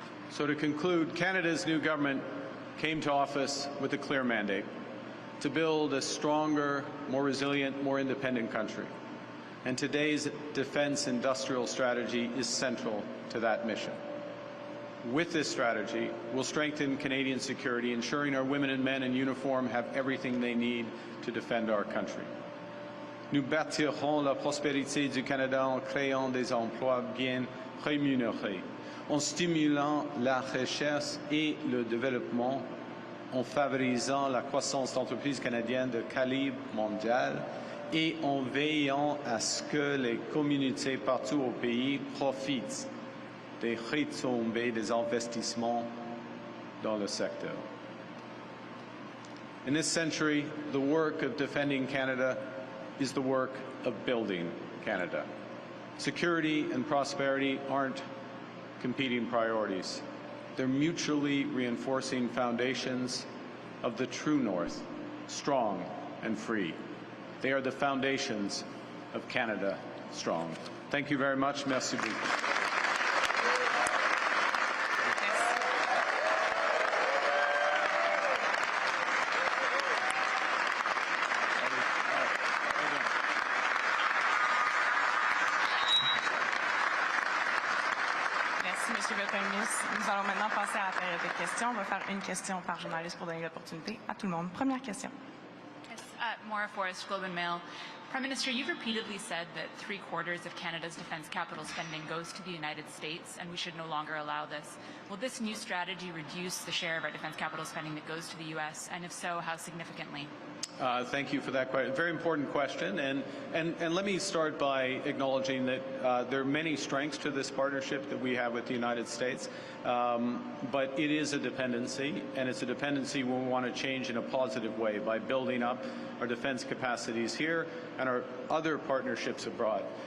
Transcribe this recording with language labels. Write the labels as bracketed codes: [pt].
[en] So to conclude, Canada's new government came to office with a clear mandate to build a stronger, more resilient, more independent country. And today's defense industrial strategy is central to that mission. With this strategy, we'll strengthen Canadian security, ensuring our women and men in uniform have everything they need to defend our country. [fr] Nous bâtirons la prospérité du Canada en créant des emplois bien rémunérés, en stimulant la recherche et le développement, en favorisant la croissance d'entreprises canadiennes de calibre mondial et en veillant à ce que les communautés partout au pays profitent des retombées des investissements dans le secteur. [en] In this century, the work of defending Canada is the work of building Canada. Security and prosperity aren't competing priorities. They're mutually reinforcing foundations of the true North, strong and free. They are the foundations of Canada strong. Thank you very much. [fr] Merci beaucoup. Monsieur le Premier ministre. Nous allons maintenant passer à la période de questions. On va faire une question par journaliste pour donner l'opportunité à tout le monde. Première question. [en] Yes, Maura Forrest, Globe and Mail. Prime Minister, you've repeatedly said that 3/4 of Canada's defence capital spending goes to the United States, and we should no longer allow this. Will this new strategy reduce the share of our defence capital spending that goes to the U.S., and if so, how significantly? Thank you for that question. Very important question, and let me start by acknowledging that there are many strengths to this partnership that we have with the United States, but it is a dependency, and it's a dependency we want to change in a positive way by building up our defense capacities here and our other partnerships abroad.